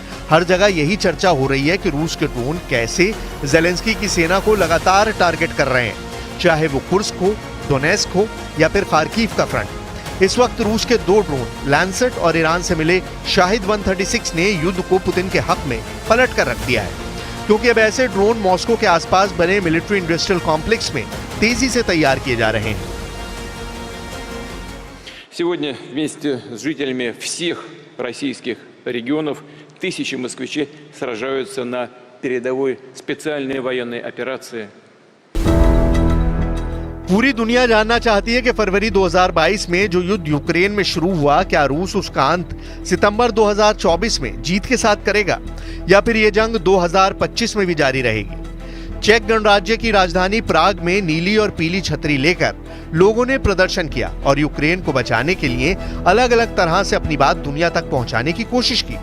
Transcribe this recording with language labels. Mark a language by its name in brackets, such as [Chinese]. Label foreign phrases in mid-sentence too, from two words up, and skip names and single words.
[Hindi] हर जगह यही चर्चा हो रही है कि रूस के ड्रोन कैसे ज़ेलेंस्की की सेना को लगातार टारगेट कर रहे हैं, चाहे वो कुर्स्क हो, डोनेस्क हो या फिर खार्किव का फ्रंट। इस वक्त रूस के 2 ड्रोन लैंसेट और ईरान से मिले शाहिद 136 ने युद्ध को पुतिन के हक में पलट कर रख दिया है, क्योंकि अब ऐसे ड्रोन मॉस्को के आसपास बने [English] military industrial complex [Hindi] में तेजी से तैयार किए जा रहे हैं। [Russian] Сегодня вместе с жителями всех российских регионов тысячи москвичей сражаются на передовой специальной военной операции. [Hindi] पूरी दुनिया जानना चाहती है कि फरवरी 2022 में जो युद्ध यूक्रेन में शुरू हुआ, क्या रूस उसका अंत सितंबर 2024 में जीत के साथ करेगा या फिर ये जंग 2025 में भी जारी रहेगी। चेक गणराज्य की राजधानी प्राग में नीली और पीली छतरी लेकर लोगों ने प्रदर्शन किया और यूक्रेन को बचाने के लिए अलग अलग तरह से अपनी बात दुनिया तक पहुंचाने की कोशिश की।